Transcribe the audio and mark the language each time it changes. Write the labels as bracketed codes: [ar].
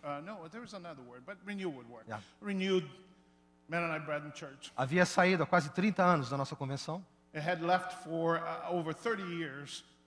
[en] No, there was another word, but renew would work. Yeah. Renewed Mennonite Brethren Church. [pt] havia saído há quase 30 anos da nossa convenção [en] It had left for over 30 years